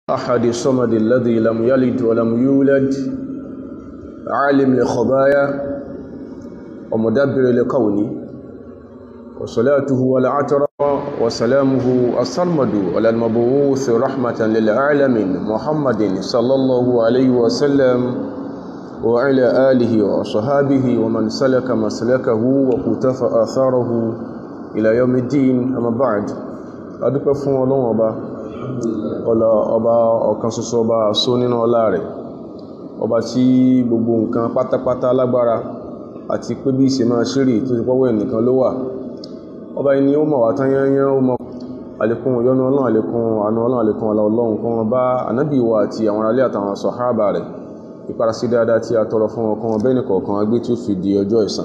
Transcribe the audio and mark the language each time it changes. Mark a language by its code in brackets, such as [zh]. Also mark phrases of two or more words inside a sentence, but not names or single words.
[ar] أحد الصمد الذي لم يلد ولم يولد عالم الخبايا ومدبر الكون وصلاته والعطر وسلامه الصمد على المبعوث رحمة للعالمين محمد صلى الله عليه وسلم وعلى آله وصحابه ومن سلك مسلكه وقتفى آثاره إلى يوم الدين. أما بعد [yo] adúpẹ́ fún Ọlọ́run ọba ọ̀kan ṣoṣo ọba só nínú ọlá rẹ̀, ọba tí gbogbo nǹkan pátápátá lágbára àti pé bí ìṣe máa ṣírí tó ti pọ́wọ́ ẹnìkan ló wà. Ọba ẹni ó mọ̀ wá tán yányán, ó mọ̀ àlékún ìyọ́nú Ọlọ́run, àlékún àánú Ọlọ́run, àlékún ọlá Ọlọ́run kan bá ànábì wa àti àwọn aráalé àtàwọn sàhábà rẹ̀, ìparasí dáadáa tí a tọrọ fún ọkàn ọbẹ̀ nìkọ̀ọ̀kan agbé tí ó fi di ọjọ́ ẹ̀san.